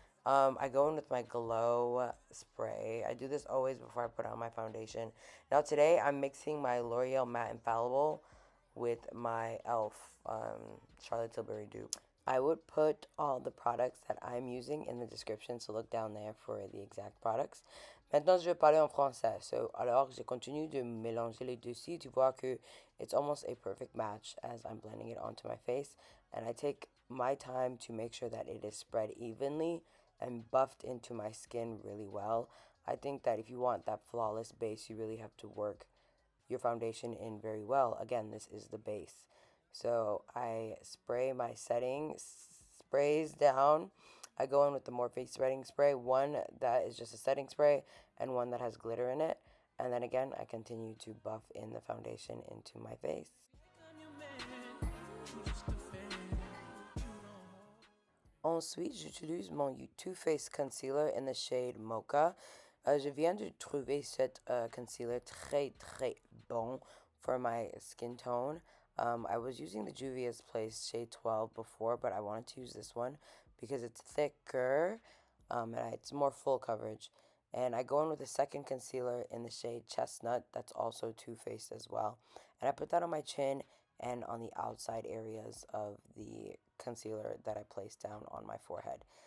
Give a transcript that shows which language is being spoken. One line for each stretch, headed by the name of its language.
English: I go in with my glow spray. I do this always before I put on my foundation. Now today I'm mixing my L'Oreal Matte Infallible with my e.l.f. Charlotte Tilbury dupe. I would put all the products that I'm using in the description, so look down there for the exact products.
French: Maintenant, je vais parler en français. Alors, je continue de mélanger les deux ci. Tu vois que
English: it's almost a perfect match as I'm blending it onto my face. And I take my time to make sure that it is spread evenly and buffed into my skin really well. I think that if you want that flawless base, you really have to work your foundation in very well. Again, this is the base. So I spray my setting sprays down. I go in with the Morphe setting spray, one that is just a setting spray and one that has glitter in it. And then again, I continue to buff in the foundation into my face.
French: Ensuite, j'utilise mon Too Faced Concealer
English: in the shade Mocha.
French: Je viens de trouver cet concealer très bon
English: for my skin tone. I was using the Juvia's Place shade 12 before, but I wanted to use this one because it's thicker and it's more full coverage. And I go in with a second concealer in the shade Chestnut that's also Too Faced as well. And I put that on my chin and on the outside areas of the concealer that I placed down on my forehead.